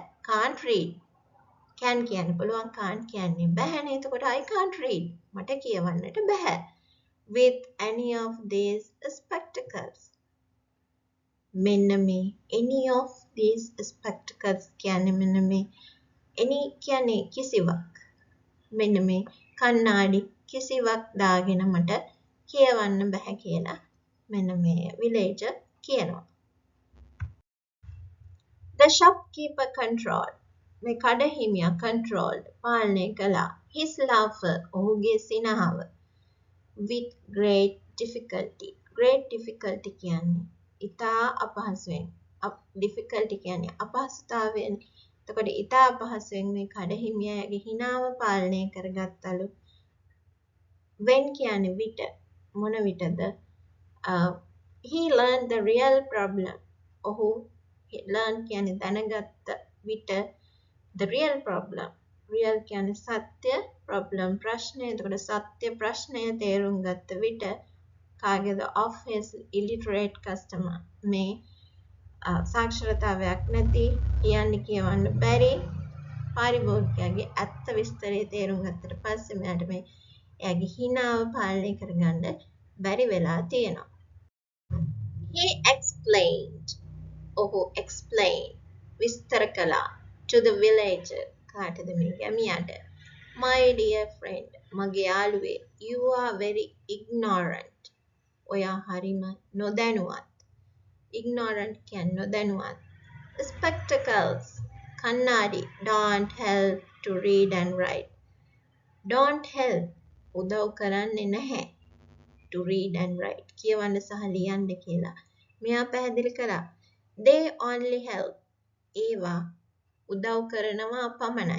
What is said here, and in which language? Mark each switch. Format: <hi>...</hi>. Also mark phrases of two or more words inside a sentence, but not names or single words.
<en>can't read</en> <si>can කියන්න පුළුවන් can't කියන්නේ බෑනේ. එතකොට</si> <en>I can't read</en> <si>මට කියවන්නට බෑ.</si> <en>with any of these spectacles</en> <si>මෙන්න මේ</si> <en>any of these spectacles</en> <si>කියන්නේ මෙන්න මේ any කියන්නේ කිසිවක් මෙන්න මේ කණ්ණාඩි කිසිවක් දාගෙන මට කියවන්න බෑ කියලා මෙන්න මේ villager කියනවා.</si> <en>The shopkeeper controlled</en> <si>මේ කඩහිමියා controlled පාලනය කළා</si> <en>his laughter</en> <si>ඔහුගේ සිනහව</si> <en>with great difficulty</en> <si>කියන්නේ ඉතා අපහසුවෙන් difficulty කියන්නේ අපහසුතාවයෙන්. එතකොට ඉතා අපහසුවෙන් මේ කඩහිමියාගේ හිනාව පාලනය කරගත්තලු.</si> <en>when</en> <si>කියන්නේ විට මොන විටද</si> <en>he learned the real problem ඔහු learn</en> <si>කියන්නේ දැනගත්ත විට</si> <en>the real problem real</en> <si>කියන්නේ සත්‍ය</si> <en>problem ප්‍රශ්නය.</en> <si>එතකොට සත්‍ය ප්‍රශ්නය තේරුම් ගත්ත විට කාගේද</si> <en>of his illiterate customer</en> <si>මේ සාක්ෂරතාවයක් නැති කියන්නේ කියවන්න බැරි පාරිභෝගිකයාගේ ඇත්ත විස්තරය තේරුම් ගත්තට පස්සේ මෙයාට මේ එයාගේ හිනාව පාලනය කරගන්න බැරි වෙලා තියෙනවා.</si> <en>he explained ඔහු explain</en> <si>විස්තර කළා</si> <en>to the villager</en> <si>කාටද මේ ගැමියාට</si> <en>my dear friend</en> <si>මගේ යාළුවේ</si> <en>you are very ignorant</en> <si>ඔයා හරිම නොදැනුවත්.</si> <en>ignorant</en> <si>කියන්නේ නොදැනුවත්.</si> <en>spectacles කණ්ණාඩි don't help to read and write don't help</en> <si>උදව් කරන්නේ නැහැ</si> <en>to read and write</en> <si>කියවන්න සහ ලියන්න කියලා මෙයා පැහැදිලි කළා.</si> <en>they only help</en> <si>ඒවා උදව් කරනවා පමණයි.</si>